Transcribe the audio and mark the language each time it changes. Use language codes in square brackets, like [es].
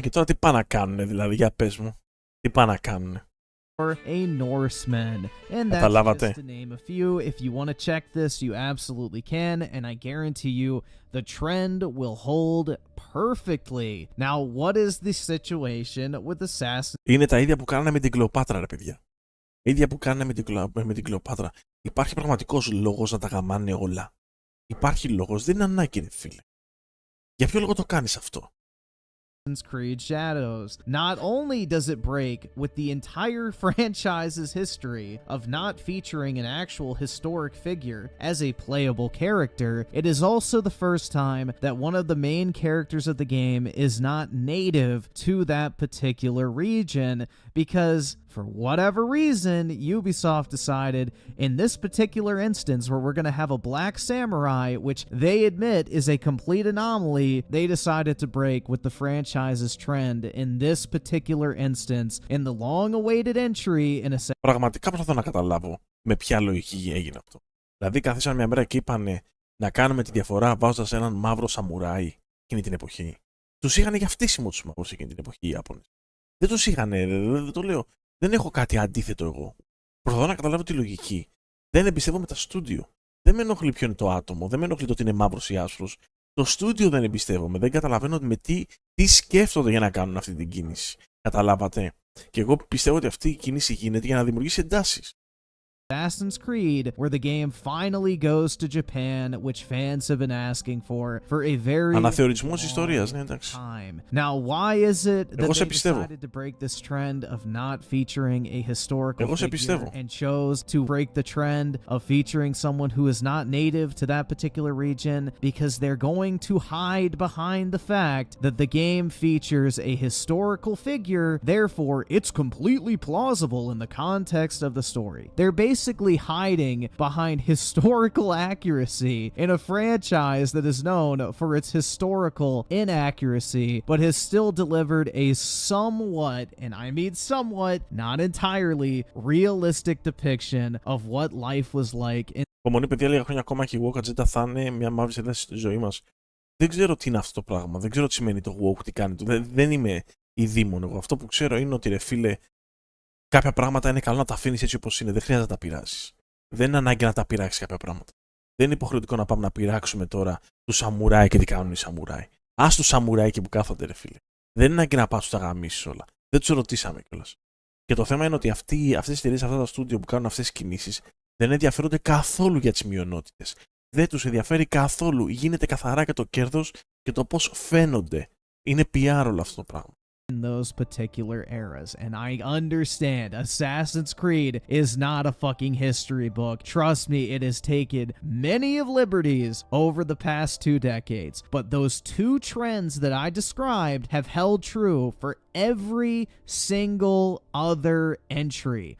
[el] Και τώρα τι πάνε να κάνουν δηλαδή, για πες μου. Τι πάνε να κάνουν. [en] Or a Norseman. And that's just to name a few. If you want to check this, you absolutely can, and I guarantee you the trend will hold perfectly. Now, what is the situation with Assassin's? [el] Είναι τα ίδια που κάνανε με την Κλεοπάτρα, ρε παιδιά. Ίδια που κάνανε με την Κλεοπάτρα. Υπάρχει πραγματικός λόγος να τα γαμάνε όλα. Υπάρχει λόγος, δεν είναι ανάγκη, ρε φίλε. Για ποιο λόγο το κάνεις αυτό. [en] Creed Shadows. Not only does it break with the entire franchise's history of not featuring an actual historic figure as a playable character, it is also the first time that one of the main characters of the game is not native to that particular region, because for whatever reason, Ubisoft decided in this particular instance where we're going to have a black samurai, which they admit is a complete anomaly, they decided to break with the franchise's trend in this particular instance in the long-awaited entry in a... [el] Πραγματικά προσπαθώ να καταλάβω με ποια λογική έγινε αυτό. Δηλαδή καθίσαν μια μέρα και είπανε να κάνουμε τη διαφορά βάζοντας έναν μαύρο σαμουράι εκείνη την εποχή. Τους είχαν για φτύσιμο τους μαύρους εκείνη την εποχή οι Ιάπωνες. Δεν τους είχαν, δεν το λέω. Δεν έχω κάτι αντίθετο εγώ. Προσπαθώ να καταλάβω τη λογική. Δεν εμπιστεύομαι τα στούντιο. Δεν με ενοχλεί ποιο είναι το άτομο. Δεν με ενοχλεί το ότι είναι μαύρος ή άσπρος. Το στούντιο δεν εμπιστεύομαι. Δεν καταλαβαίνω με τι σκέφτονται για να κάνουν αυτή την κίνηση. Καταλάβατε. Και εγώ πιστεύω ότι αυτή η κίνηση γίνεται για να δημιουργήσει εντάσεις. [en] Assassin's Creed, where the game finally goes to Japan, which fans have been asking for a very [el] Αναθεωρισμός ιστορίας, ναι, εντάξει. [en] time. Now, why is it that they decided to break this trend of not featuring a historical figure and chose to break the trend of featuring someone who is not native to that particular region? Because they're going to hide behind the fact that the game features a historical figure, therefore it's completely plausible in the context of the story. They're basically hiding behind historical accuracy in a franchise that is known for its historical inaccuracy, but has still delivered a somewhat, and I mean somewhat, not entirely, realistic depiction of what life was like in... [el] Υπομονή, παιδιά, λίγα χρόνια ακόμα και η woke agenda θα είναι μια μαύρη σελίδα στη ζωή μας. Δεν ξέρω τι είναι αυτό το πράγμα. Δεν ξέρω τι σημαίνει το woke, τι κάνει το. Δεν είμαι η δήμον εγώ. Αυτό που ξέρω είναι ότι, ρε φίλε, κάποια πράγματα είναι καλό να τα αφήνεις έτσι όπως είναι. Δεν χρειάζεται να τα πειράξεις. Δεν είναι ανάγκη να τα πειράξεις κάποια πράγματα. Δεν είναι υποχρεωτικό να πάμε να πειράξουμε τώρα του σαμουράι και τι κάνουν οι σαμουράι. Ας του σαμουράι και που κάθονται, ρε φίλε. Δεν είναι ανάγκη να πας τους τα γαμίσεις όλα. Δεν τους ρωτήσαμε κιόλας. Και το θέμα είναι ότι αυτές οι εταιρείες, αυτά τα στούντιο που κάνουν αυτές τις κινήσεις, δεν ενδιαφέρονται καθόλου για τις μειονότητες. Δεν τους ενδιαφέρει καθόλου. Γίνεται καθαρά για το κέρδος και το πώς φαίνονται. Είναι PR όλο αυτό το πράγμα. [en] In those particular eras. And I understand Assassin's Creed is not a fucking history book. Trust me, it has taken many of liberties over the past 2 decades. But those two trends that I described have held true for every single other entry.